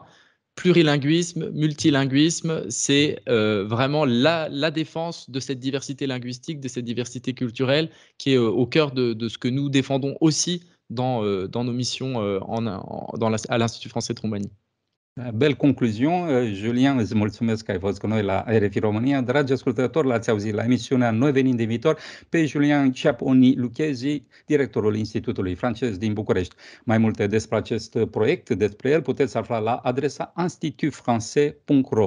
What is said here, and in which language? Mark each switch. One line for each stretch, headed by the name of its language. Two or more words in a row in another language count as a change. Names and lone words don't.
French: Plurilinguisme, multilinguisme, c'est vraiment la défense de cette diversité linguistique, de cette diversité culturelle qui est au cœur de ce que nous défendons aussi dans nos missions à l'Institut français de Roumanie. Belle concluzion.
Romanian: Julian, îți mulțumesc că ai fost cu noi la RFI România. Dragi ascultători, l-ați auzit la emisiunea Noi venim din viitor pe Julian Ciaponi Lucchesi, directorul Institutului francez din București. Mai multe despre acest proiect, despre el, puteți afla la adresa institutfrancais.ro.